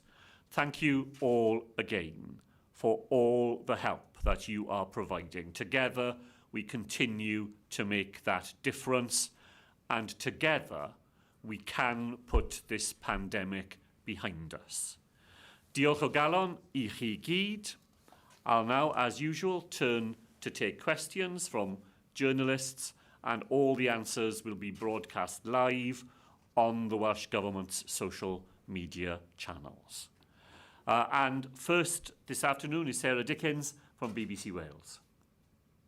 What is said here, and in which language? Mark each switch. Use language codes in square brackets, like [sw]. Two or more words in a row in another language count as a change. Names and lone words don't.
[en] Thank you all again for all the help that you are providing. Together, we continue to make that difference, and together, we can put this pandemic behind us. [cy] Diolch o galon I chi gyd. [en] I'll now, as usual, turn to take questions from journalists, and all the answers will be broadcast live on the Welsh Government's social media channels. And first this afternoon is Sarah Dickens from BBC Wales.